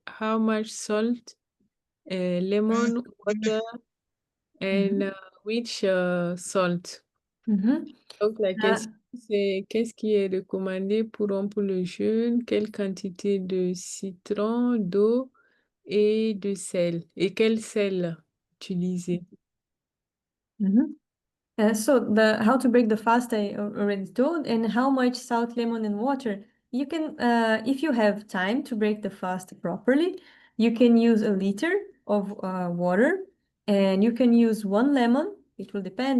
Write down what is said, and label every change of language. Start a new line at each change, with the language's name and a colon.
English: How much salt, lemon, water, and which salt?
French: Donc, la question, c'est qu'est-ce qui est recommandé pour rompre le jeûne? Quelle quantité de citron, d'eau et de sel? Et quel sel utiliser?
English: So the how to break the fast I already told, and how much salt, lemon, and water. You can, if you have time to break the fast properly, you can use a liter of water, and you can use one lemon. It will depend.